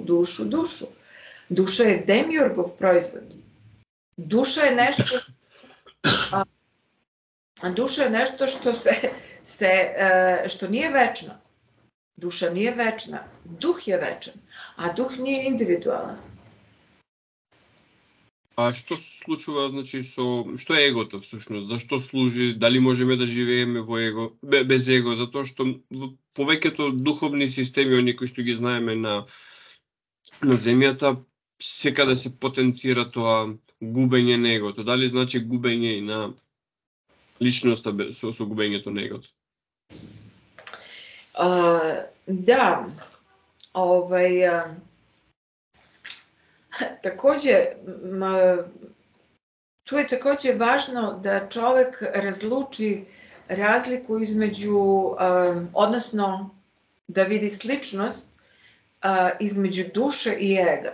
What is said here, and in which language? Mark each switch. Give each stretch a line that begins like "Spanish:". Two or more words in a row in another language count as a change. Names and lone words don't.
Serbian: Duša je demiurgov proizvod. Duša je nešto što nije večno. Duša nije večna, duh je večan, a duh nije individualan.
Macedonian: А што се случува, значи, што е егото всушност? Зашто служи? Дали можеме да живееме во его, без его? Затоа што повеќето духовни системи, они кои што ги знаеме на земјата, секаде се потенцира тоа губење на егото. Дали значи губење и на личноста со губењето на егото?
Serbian: Да, takođe, tu je takođe važno da čovek razluči razliku između, odnosno da vidi sličnost između duše i ega.